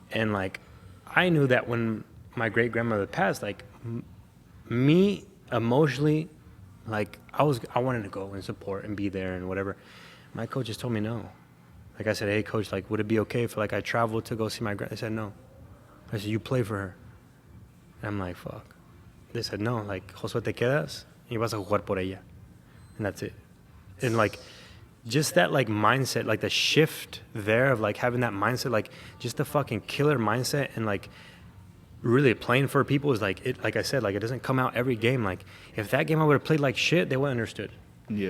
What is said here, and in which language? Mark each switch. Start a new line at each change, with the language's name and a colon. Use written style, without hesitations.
English: And like I knew that when my great grandmother passed, like me emotionally, like I wanted to go and support and be there and whatever. My coach just told me no. Like I said, hey coach, like would it be okay if like I traveled to go see my grand? They said no. I said, you play for her. And I'm like, fuck.
Spanish: They said no, like Josue, te quedas y vas a jugar por ella.
English: And that's it. And like just that like mindset, like the shift there of like having that mindset, like just the fucking killer mindset, and like really playing for people is like it. Like I said, like it doesn't come out every game. Like if that game I would have played like shit, they would have understood. Yeah.